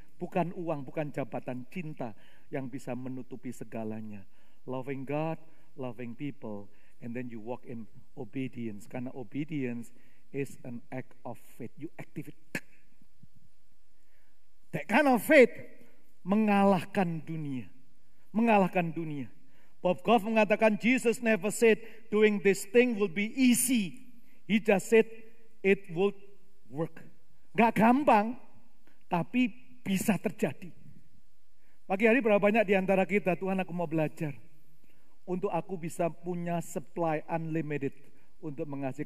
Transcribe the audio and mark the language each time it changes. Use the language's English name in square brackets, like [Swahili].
[Indonesian] Bukan uang, bukan jabatan, cinta yang bisa menutupi segalanya. [English] Loving God, loving people, and then you walk in obedience. [Indonesian] Karena [English] obedience is an act of faith. You activate. That kind of faith [Indonesian] mengalahkan dunia. Mengalahkan dunia. [English] Bob Goff [Indonesian] mengatakan [English] Jesus never said doing this thing will be easy. He just said it will work. [Indonesian] Gak gampang, tapi bisa terjadi. Pagi hari berapa banyak di antara kita, Tuhan aku mau belajar. Untuk aku bisa punya [English] supply unlimited [Indonesian] untuk mengasihi.